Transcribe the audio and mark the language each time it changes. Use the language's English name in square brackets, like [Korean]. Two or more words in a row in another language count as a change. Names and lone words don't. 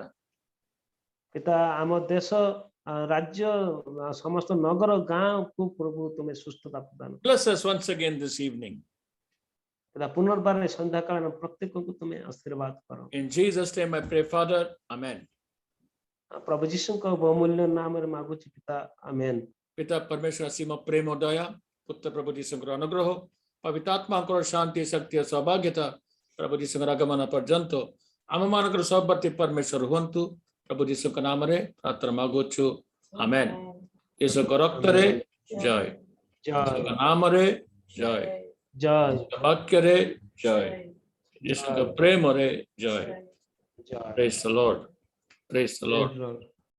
[Odia] ପିତା ଆମ ଦେଶ ରାଜ୍ୟ ସମସ୍ତ ନଗର ଗାଁକୁ ପ୍ରଭୁ ତୁମେ ସୁସ୍ଥତା ପ୍ରଦାନ କର। [English] Bless us once again this evening. [Odia] ପିତା ପୁନର୍ବାର ସନ୍ଧ୍ୟାକାଳ ପ୍ରତ୍ୟେକଙ୍କୁ ତୁମେ ଆଶୀର୍ବାଦ କର। [English] In Jesus' name I pray, Father. Amen. [Odia] ପ୍ରଭୁ ଯୀଶୁଙ୍କ ବହୁମୂଲ୍ୟ ନାମରେ ମାଗୁଛି ପିତା, ଆମେନ୍। ପିତା ପରମେଶ୍ୱର ଅସୀମ ପ୍ରେମ ଦୟା, ପୁତ୍ର ପ୍ରଭୁ ଯୀଶୁଙ୍କର ଅନୁଗ୍ରହ, ପବିତ୍ର ଆତ୍ମାଙ୍କର ଶାନ୍ତି, ଶକ୍ତି ଓ ସୌଭାଗ୍ୟତା ପ୍ରଭୁ ଯୀଶୁଙ୍କର ଆଗମନ ପର୍ଯ୍ୟନ୍ତ ଆମମାନଙ୍କର ସହବର୍ତ୍ତୀ ପରମେଶ୍ୱର ହୁଅନ୍ତୁ। ପ୍ରଭୁ ଯୀଶୁଙ୍କ ନାମରେ ପ୍ରାର୍ଥନା ମାଗୁଛୁ, ଆମେନ୍। ଯୀଶୁଙ୍କ ରକ୍ତରେ ଜୟ, ଯୀଶୁଙ୍କ ନାମରେ ଜୟ, ଜୟ, ବାକ୍ୟରେ ଜୟ, ଯୀଶୁଙ୍କ ପ୍ରେମରେ ଜୟ। ଜୟ। [English] Praise the Lord. Praise the Lord. Lord.